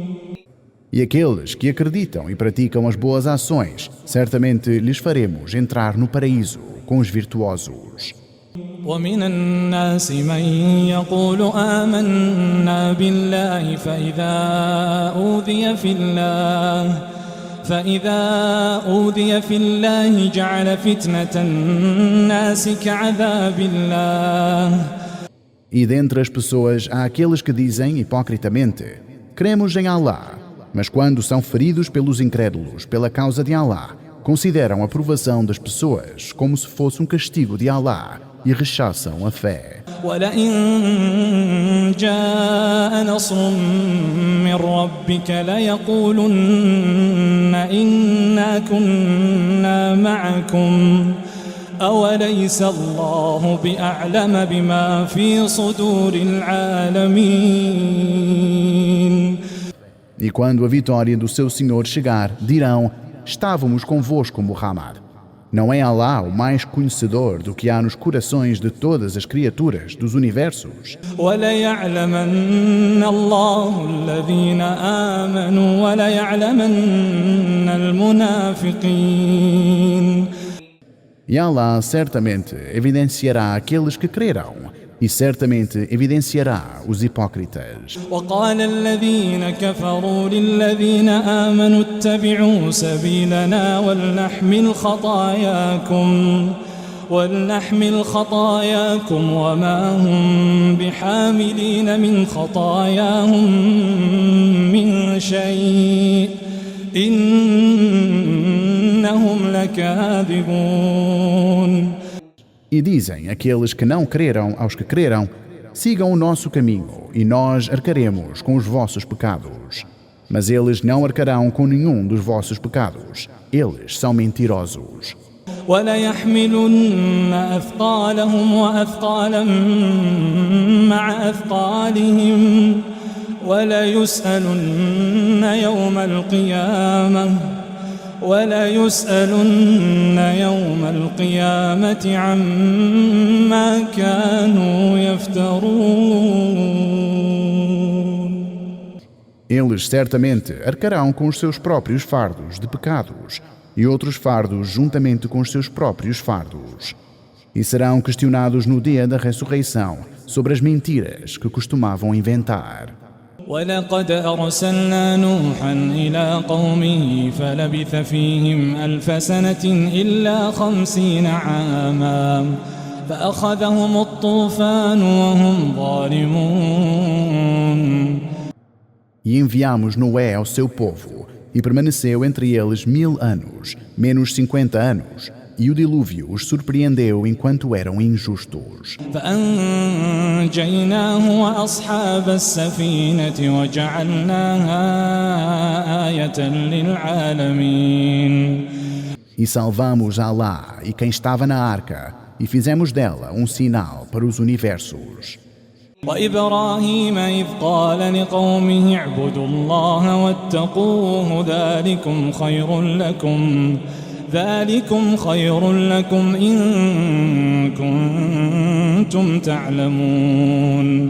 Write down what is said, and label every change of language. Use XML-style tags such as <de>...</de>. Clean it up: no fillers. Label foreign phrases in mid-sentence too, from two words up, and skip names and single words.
<pt>E aqueles que acreditam e praticam as boas ações, certamente lhes faremos entrar no paraíso com os virtuosos.</pt> <ar>ومن الناس من يقول آمنا بالله فإذا أوذي في الله جعل فتنة الناس كعذاب الله.</ar> <pt>E dentre as pessoas há aqueles que dizem hipocritamente: cremos em Allah, mas quando são feridos pelos incrédulos pela causa de Allah, consideram a provação das pessoas como se fosse um castigo de Allah e rechaçam a fé.</pt> <ar>وَلَئِن جَاءَ نَصْرٌ مِّن رَّبِّكَ لَيَقُولُنَّ إِنَّا كُنَّا مَعَكُمْ أَوَلَيْسَ اللَّهُ بِأَعْلَمَ بِمَا فِي صُدُورِ الْعَالَمِينَ.</ar> <pt>E quando a vitória do seu Senhor chegar, dirão: estávamos convosco, Muhammad. Não é Alá o mais conhecedor do que há nos corações de todas as criaturas dos universos?</pt> <ar>وَلَيَعْلَمَنَّ اللَّهُ الَّذِينَ آمَنُوا وَلَيَعْلَمَنَّ الْمُنَافِقِينَ.</ar> <pt>E Alá certamente evidenciará aqueles que crerão e certamente evidenciará os hipócritas.</pt> <ar>وقال الذين كفروا للذين آمنوا اتبعوا سبيلنا ولنحمل خطاياكم وما هم بحاملين من خطاياهم من شيء إنهم لكاذبون.</ar> <pt>E dizem aqueles que não creram aos que creram: sigam o nosso caminho e nós arcaremos com os vossos pecados. Mas eles não arcarão com nenhum dos vossos pecados. Eles são mentirosos.</pt> <ar>وَلَيَحْمِلُنَّ أَثْقَالَهُمْ وَأَثْقَالًا مَعَ أَثْقَالِهِمْ وَلَيُسْأَلُنَّ يَوْمَ الْقِيَامَةِ عَمَّا كَانُوا يَفْتَرُونَ.</ar> <pt>Eles certamente arcarão com os seus próprios fardos de pecados e outros fardos juntamente com os seus próprios fardos. E serão questionados no dia da ressurreição sobre as mentiras que costumavam inventar.</pt> <ar>وَلَقَدْ أَرْسَلْنَا نُوحًا إِلَىٰ قَوْمِهِ فَلَبِثَ فِيهِمْ أَلْفَ سَنَةٍ إِلَّا 50 عَامًا فَأَخَذَهُمُ الطُّوفَانُ وَهُمْ ظَالِمُونَ.</ar> <pt>E enviamos Noé ao seu povo, e permaneceu entre eles 1000 anos, menos 50 anos, e o dilúvio os surpreendeu enquanto eram injustos.</pt> <ar>فأنجيناه وأصحاب السفينة وجعلناها آية للعالمين.</ar> <pt>E salvamos Alá e quem estava na arca, e fizemos dela um sinal para os universos.</pt> <ar>وإبراهيم إذ قال لقومه اعبدوا الله واتقوه ذلكم خير لكم إن كنتم تعلمون.</ar>